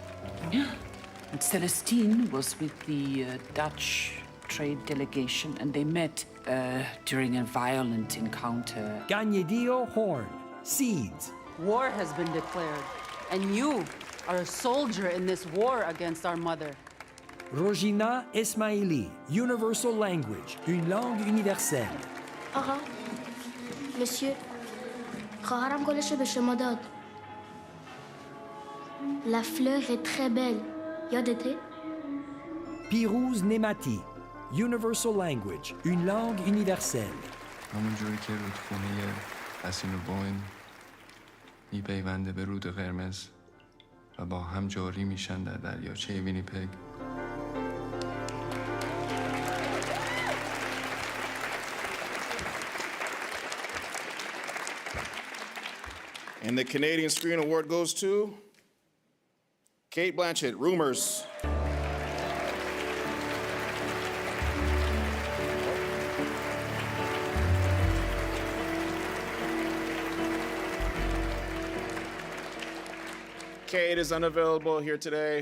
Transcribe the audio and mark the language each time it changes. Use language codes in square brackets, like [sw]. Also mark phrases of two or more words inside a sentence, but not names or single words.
[en] And Celestine was with the Dutch trade delegation, and they met during a violent encounter. Gagnedio Horn, Seeds. War has been declared, and you are a soldier in this war against our mother. Rojina Esmaili, Universal Language, [fr] une langue universelle. [fa] آقا مسیو خواهرم گلشو به شما داد. [fr] La fleur est très belle. [fa] یادته؟ [en] Pirouz Nemati, Universal Language, [fr] une langue universelle. [fa] همون جوری که رودخونه اسین و بوین میپیونده به رود قرمز و با هم جاری میشن در دریاچه وینیپگ. [en] And the Canadian Screen Award goes to Kate Blanchett, Rumors. Kate is unavailable here today.